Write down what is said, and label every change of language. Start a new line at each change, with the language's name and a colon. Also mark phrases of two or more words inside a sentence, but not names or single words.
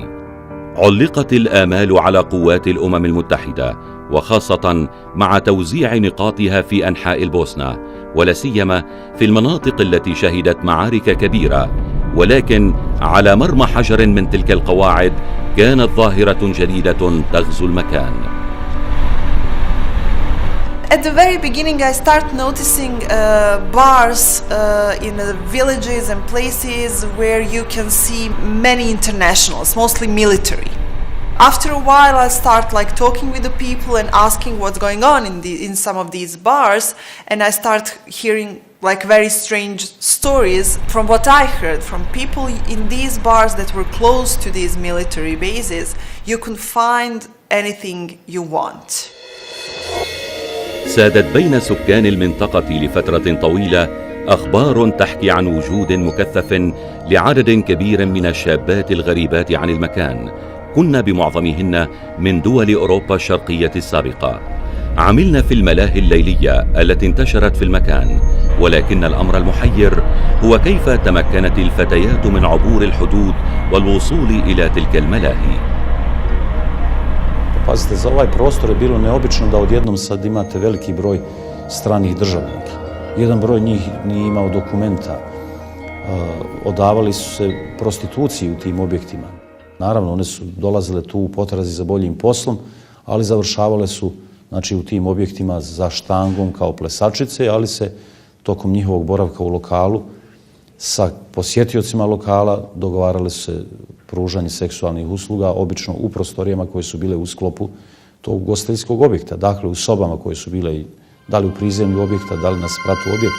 Arabic: علقت الآمال على قوات الأمم المتحدة، وخاصة مع توزيع نقاطها في أنحاء البوسنة، ولا سيما في المناطق التي شهدت معارك كبيرة، ولكن على مرمى حجر من تلك القواعد كانت ظاهرة جديدة تغزو المكان.
English: At the very beginning, I start noticing bars in the villages and places where you can see many internationals, mostly military. After a while, I start talking with the people and asking what's going on in some of these bars, and I start hearing very strange stories from what I heard from people in these bars that were close to these military bases. You can find anything you want.
Arabic: سادت بين سكان المنطقة لفترة طويلة أخبار تحكي عن وجود مكثف لعدد كبير من الشابات الغريبات عن المكان، كن بمعظمهن من دول أوروبا الشرقية السابقة. عملنا في الملاهي الليلية التي انتشرت في المكان، ولكن الأمر المحير هو كيف تمكنت الفتيات من عبور الحدود والوصول إلى تلك الملاهي.
Bosnian: Pazite, za ovaj prostor je bilo neobično da odjednom sad imate veliki broj stranih državnika. Jedan broj njih nije imao dokumenta. Odavali su se prostituciji u tim objektima. Naravno, one su dolazile tu u potrazi za boljim poslom, ali završavale su, znači, u tim objektima za štangom kao plesačice, ali se tokom njihovog boravka u lokalu sa posjetiocima lokala dogovarale su se pružanje seksualnih usluga, obično u prostorijama koje su bile u sklopu tog ugostiteljskog objekta, dakle u sobama koje su bile da li u prizemlju objekta, da li na spratu objekta.